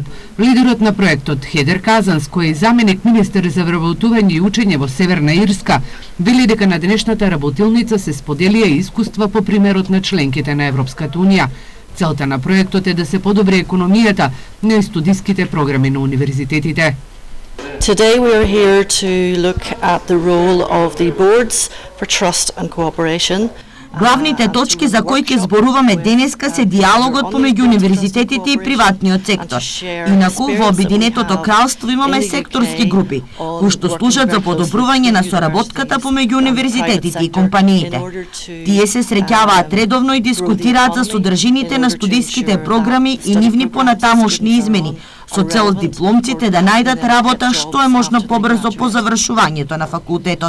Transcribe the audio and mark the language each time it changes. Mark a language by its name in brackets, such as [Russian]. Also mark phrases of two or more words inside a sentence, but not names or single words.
[Macedonian] Лидерот на проектот Хедер Казанс, кој е заменик министер за вработување и учење во Северна Ирска, вели дека на денешната работилница се споделија искуства по примерот на членките на Европската унија. Целта на проектот е да се подобри економијата на студиските програми на универзитетите. [English] Today we are here to look at the role of the boards for trust and cooperation. [Macedonian] Главните точки за кои ќе зборуваме денеска се диалогот помеѓу универзитетите и приватниот сектор. Инаку во Обединетото кралство имаме секторски групи, кои што служат за подобрување на соработката помеѓу универзитетите и компаниите. Тие се среќаваат редовно и дискутираат за содржините на студиските програми и нивни понатамошни измени, со цел дипломците да најдат работа што е можно побрзо по завршувањето на факултетот.